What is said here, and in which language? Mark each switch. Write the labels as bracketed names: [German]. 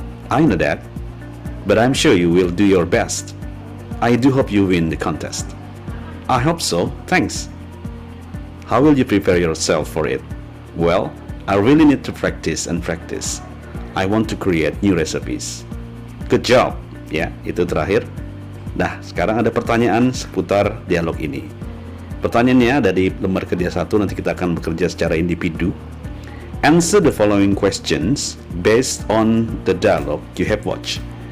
[English] I know that, but I'm sure you will do your best. I do hope you win the contest. I hope so, thanks. How will you prepare yourself for it? Well, I really need to practice and practice. I want to create new recipes. Good job. [Indonesian] Ya, itu terakhir. Nah, sekarang ada pertanyaan seputar dialog ini. Pertanyaannya ada di lembar kerja 1, nanti kita akan bekerja secara individu. [English] Answer the following questions based on the dialogue you have watched.